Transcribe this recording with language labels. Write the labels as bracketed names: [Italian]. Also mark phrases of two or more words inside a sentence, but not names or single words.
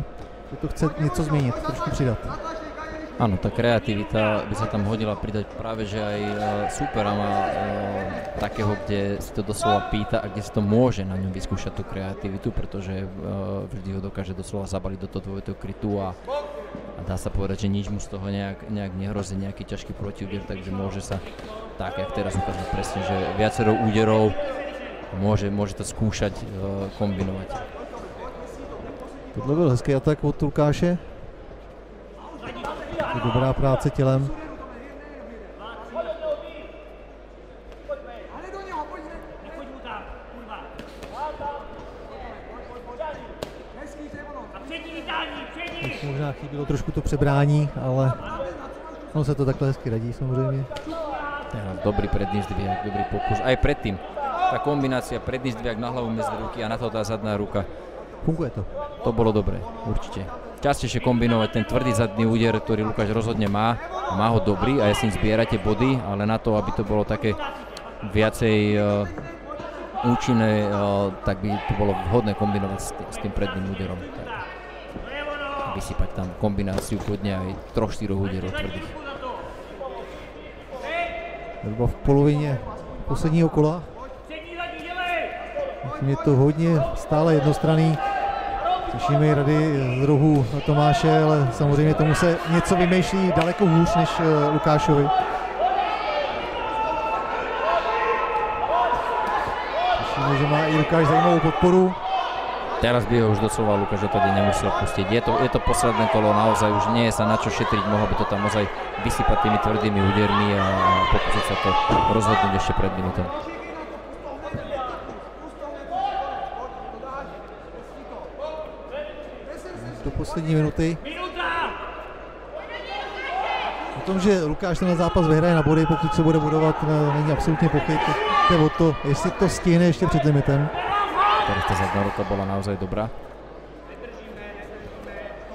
[Czech] Že to chce něco změnit, trošku přidat. [Slovak] Áno, tá kreativita by sa tam hodila pridať práve, že aj supera má takého, kde si to doslova pýta a kde si to môže na ňom vyskúšať tú kreativitu, pretože vždy ho dokáže doslova zabaliť do toho dvojitého krytu a dá sa povedať, že nič mu z toho nejak nehrozí, nejaký ťažký protiúder, takže môže sa tak, jak teraz ukázať presne, že viacero úderov môže to skúšať kombinovať. [Czech] Tohle byl hezký atak od Lukáše. Dobrá práce tělem. Možná chybilo trošku to přebrání, ale on se to takhle hezky radí samozřejmě. [Slovak] Dobrý predný zdvih, dobrý pokus. Aj predtým. Tá kombinácia predný zdvih na hlavu medzi ruky a na to tá zadná ruka. Funguje to. To bolo dobré, určite. Častejšie kombinovať ten tvrdý zadný úder, ktorý Lukáš rozhodne má. Má ho dobrý a ja s ním zbierate body, ale na to, aby to bolo také viacej účinné, tak by to bolo vhodné kombinovať s tým predným úderom. Vysypať tam kombináciu kľudne aj 3-4 úderov tvrdých. [Czech] Zhruba v polovině posledního kola. Je to hodně stále jednostranný. Slyšíme rady z rohu Tomáše, ale samozřejmě tomu se něco vymýšlí daleko hůř než Lukášovi. Slyšíme, že má i Lukáš zajímavou podporu. [Slovak] Teraz by ho už doslova Lukáš tady nemusel pustiť. Je to posledné kolo, naozaj už nie je sa na čo šetriť, mohol by to tam ozaj vysypať tými tvrdými údermi a pokúsiť sa to rozhodnúť ešte pred minutou. [Czech] Do poslední minuty. O tom, že Lukáš ten zápas vyhraje na body, pokud se bude budovat, není absolutně pochyb. Jde o to, jestli to stihne ještě před limitem. [Slovak] Teraz tá zadná ruka bola naozaj dobrá.